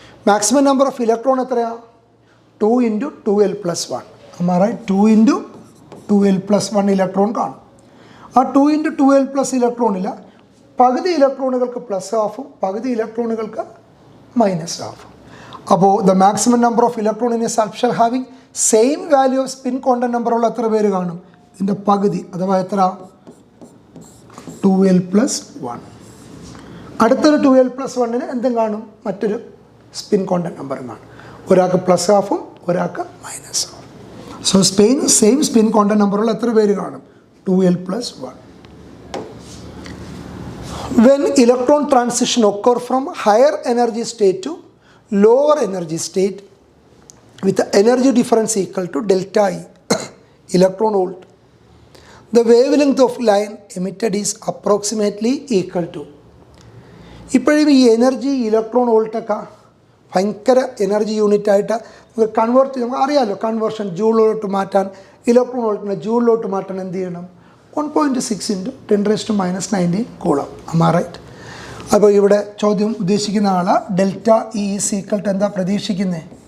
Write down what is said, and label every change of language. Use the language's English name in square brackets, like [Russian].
[English] Maximum number of electron [Malayalam] എത്രയാ? [English] 2 into 2l plus 1. Am I right? [Malayalam] 2 into 2l plus 1 electron കാണും. ആ 2 into 2l plus ഇലക്ട്രോണിൽ പകുതി ഇലക്ട്രോണുകൾക്ക് plus ഹാഫും പകുതി ഇലക്ട്രോണുകൾക്ക് minus ഹാഫും. [English] അപ്പോൾ the maximum number of electron in a subshell having same value of spin quantum നമ്പറുള്ള [Malayalam] എത്ര പേര് കാണും? ഇതിൻ്റെ പകുതി, അഥവാ എത്ര? 2l plus 1. അടുത്തൊരു 2l plus 1 എന്തും കാണും? മറ്റൊരു സ്പിൻ ക്വാണ്ടം നമ്പറും കാണും. ഒരാൾക്ക് പ്ലസ് ഹാഫും ഒരാൾക്ക് minus ഹാഫും. So same spin quantum നമ്പറുള്ള എത്ര പേര് കാണും? [English] 2l plus 1. When electron transition occur from higher energy state to lower energy state with the energy difference equal to delta E electron volt, the wavelength of line emitted is approximately equal to. [Malayalam] ഇപ്പോഴും ഈ energy electron വോൾട്ടൊക്കെ ഭയങ്കര energy യൂണിറ്റായിട്ട് നമുക്ക് convert ചെയ്ത് നമുക്ക് അറിയാമല്ലോ. Conversion ജൂളിലോട്ട് മാറ്റാൻ, electron വോൾട്ടിനെ ജൂളിലോട്ട് മാറ്റാൻ എന്ത് ചെയ്യണം? [English] 1.6 into 10⁻⁻⁹ coulomb. Am I right? [Malayalam] അപ്പോൾ ഇവിടെ ചോദ്യം ഉദ്ദേശിക്കുന്ന ആൾ delta E is equal to എന്താ പ്രതീക്ഷിക്കുന്നത്?